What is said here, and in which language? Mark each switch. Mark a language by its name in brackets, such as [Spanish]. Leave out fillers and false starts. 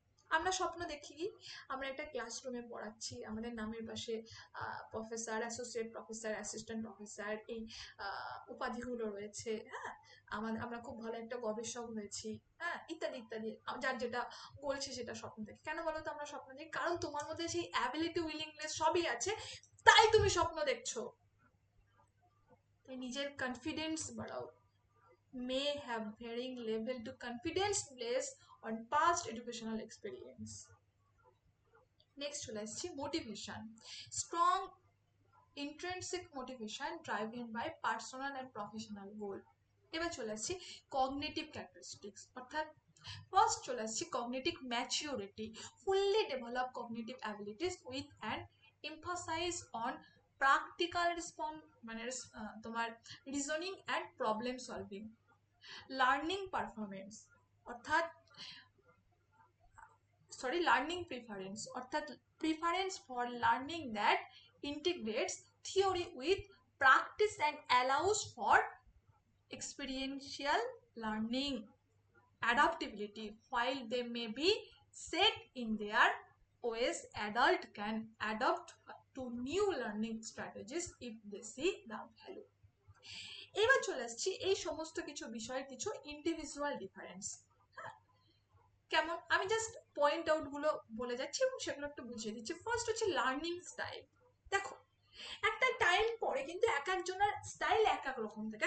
[Bangla] আমরা স্বপ্ন দেখি আমরা একটা ক্লাসরুমে পড়াচ্ছি, আমাদের নামের পাশে professor, associate professor, assistant professor, এই উপাধিগুলো রয়েছে, হ্যাঁ আমরা খুব ভালো একটা গবেষক হয়েছি, হ্যাঁ ইত্যাদি ইত্যাদি। যার যেটা বলছে সেটা স্বপ্ন দেখি। কেন বলো তো আমরা স্বপ্ন দেখি? কারণ তোমার মধ্যে সেই অ্যাবিলিটি, উইলিংনেস সবই আছে, তাই তুমি স্বপ্ন দেখছো। তাই নিজের কনফিডেন্স বাড়াও। [English] may have varying level to confidence based on past educational experience. [Bangla] Next চলে আসছি motivation. [English] Strong intrinsic motivation driven by personal and professional goal. [Bangla] এবার চলে আসছি [English] cognitive characteristics, অর্থাৎ first [Bangla] চলে আসছি [English] cognitive maturity, fully develop cognitive abilities with and emphasize on practical [Bangla] মানে তোমার [English] Reasoning and problem solving. Learning performance অর্থাৎ learning preference, অর্থাৎ preference for learning that integrates theory with practice and allows for experiential learning. Adaptability, while they may be set in their ways, adult can adapt to new learning strategies if they see the value. [Bangla] এবার চলে আসছি এই সমস্ত কিছু বিষয়ের কিছু individual difference. কেমন? আমি জাস্ট পয়েন্ট আউট গুলো বলে যাচ্ছি এবং সেগুলো একটু বুঝিয়ে দিচ্ছি। ফার্স্ট হচ্ছে লার্নিং স্টাইল। দেখো একটা টাইম পরে কিন্তু এক একজনের স্টাইল এক এক রকম থাকে।